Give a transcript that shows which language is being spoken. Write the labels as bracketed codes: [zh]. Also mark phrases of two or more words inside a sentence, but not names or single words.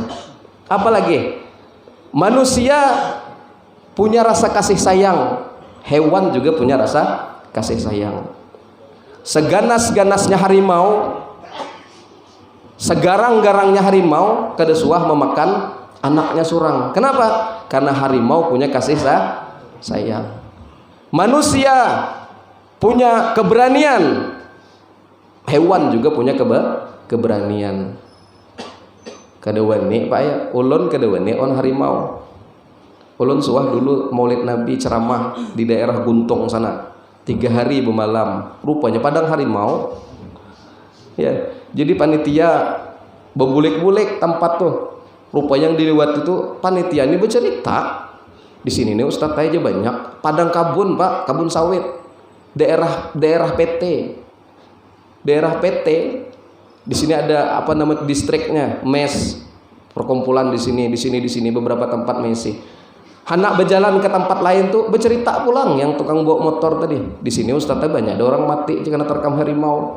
[id] Apalagi manusia punya rasa kasih sayang, hewan juga punya rasa kasih sayang. Seganas-ganasnya harimau, segarang-garangnya harimau, [bjn] kada suah [id] memakan anaknya surang. Kenapa? Karena harimau punya kasih sayang. Manusia punya keberanian, hewan juga punya keberanian. [bjn] Kada wani Pak ya, ulun kada wani on harimau. Ulun suah dulu Maulid Nabi ceramah di daerah Guntung sana, 3 hari bermalam, rupanya padang harimau. Ya, jadi panitia bebulik-bulik tempat tuh. [id] Rupanya yang dilewat itu panitia ini bercerita, di sini nih Ustadz aja banyak [bjn] padang kabun [id] Pak, kabun sawit, daerah PT. Di sini ada apa namanya distriknya, mes, perkumpulan di sini beberapa tempat mesi. Anak berjalan ke tempat lain tuh bercerita pulang yang tukang bawa motor tadi. Di sini Ustadznya banyak ada orang mati karena terkam harimau.